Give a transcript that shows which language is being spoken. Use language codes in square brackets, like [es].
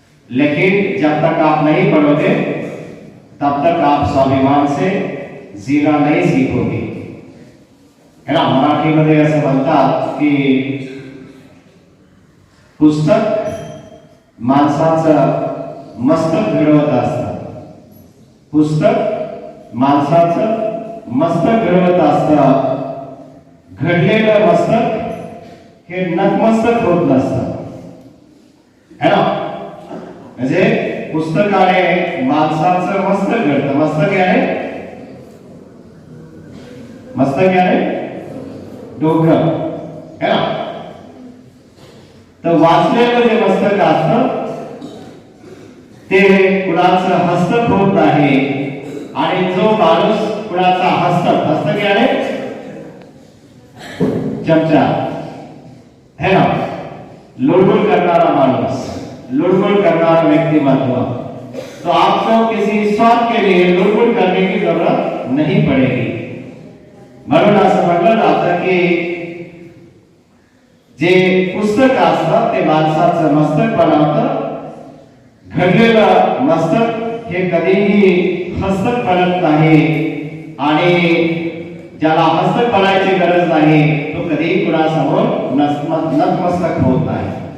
[hi] लेकिन जब तक आप नहीं पढ़ोगे तब तक आप स्वाभिमान से जीना नहीं सीखोगे, है ना। [mr] मराठी मध्ये असं म्हणतात की पुस्तक माणसाचं मस्तक घडवत असतं, पुस्तक माणसाचं मस्तक घडवत असतं, घडलेलं मस्तक हे नतमस्तक होत नसतं, [hi] है ना। [mr] म्हणजे पुस्तकाने माणसाचं मस्तक घडतं, मस्तक याने, मस्तक याने डोकं, [hi] है ना। [mr] तर वाचलेलं जे मस्तक असतं ते कुणाचं हस्तक होत नाही, आणि जो माणूस कुणाचा हस्तक, हस्तक याने चमचा, [hi] है ना, [mr] लुड़बुड़ करनारा माणूस, लुड़बुड़ करनारा व्यक्तिमत्व, तो [hi] आपको किसी स्वार्थ के लिए लुड़बुड़ करने की जरूरत नहीं पड़ेगी। [mr] म्हणून असं म्हटलं जातं की जे पुस्तक असतं ते माणसाचं मस्तक बनवतं, घडलेलं मस्तक हे कधीही हस्तक बनत नाही, आणि ज्याला हस्तक बनायची गरज नाही तो कधीही कुणासमोर नतमस्तक होत नाही।